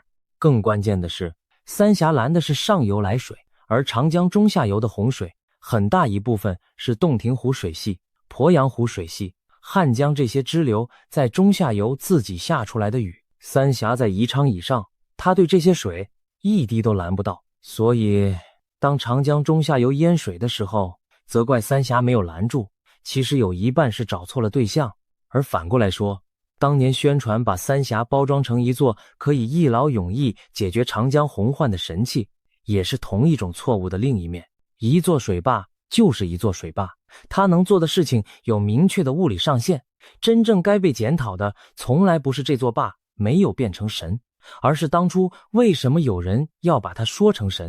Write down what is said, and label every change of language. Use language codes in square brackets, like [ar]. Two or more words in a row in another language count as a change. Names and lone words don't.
[zh] 更關鍵的是，三峽拦的是上游來水，而長江中下游的洪水很大一部分是洞庭湖水系、鄱陽湖水系、漢江這些支流在中下游自己下出來的雨。三峽在宜昌以上，它對這些水一滴都攔不到，所以當長江中下游淹水的時候，責怪三峽沒有攔住，其實有一半是找錯了對象。而反過來說，當年宣傳把三峽包裝成一座可以一劳永逸解決長江洪患的神器，也是同一種錯誤的另一面。一座水壩就是一座水壩，它能做的事情有明確的物理上限，真正該被檢討的從來不是這座壩沒有變成神，而是當初為什麼有人要把它說成神。